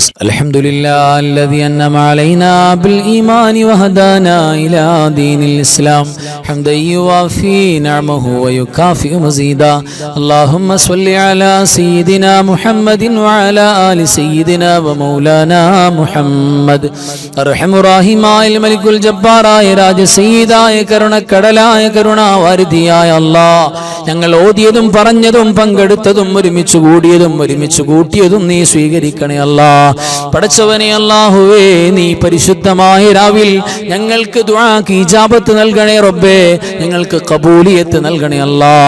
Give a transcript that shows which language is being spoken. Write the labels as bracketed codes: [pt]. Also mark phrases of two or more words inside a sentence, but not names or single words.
[ar] الحمد لله الذي أنعم علينا بالإيمان وهدانا إلى دين الإسلام حمدا يوافي نعمه ويكافئ مزيدا. اللهم صل على سيدنا محمد وعلى آل سيدنا ومولانا محمد. أرحم الراحمين الملك الجبار راج سيداയ [ml] കരുണക്കടലായ കരുണാവാരിധിയായ അല്ലാഹ്, ഞങ്ങൾ ഓതിയതും പറഞ്ഞതും പങ്കെടുത്തതും ഒരുമിച്ച് കൂടിയതും ഒരുമിച്ച് കൂട്ടിയതും നീ സ്വീകരിക്കണേ അല്ലാഹ്. പടച്ചവനെ അല്ലാഹുവേ, നീ പരിശുദ്ധമായ രാവിൽ ഞങ്ങൾക്ക് ദുആക്ക് ഇജാബത്ത് നൽകണേ റബ്ബേ, ഞങ്ങൾക്ക് ഖബൂലിയത്ത് നൽകണേ അല്ലാഹ്.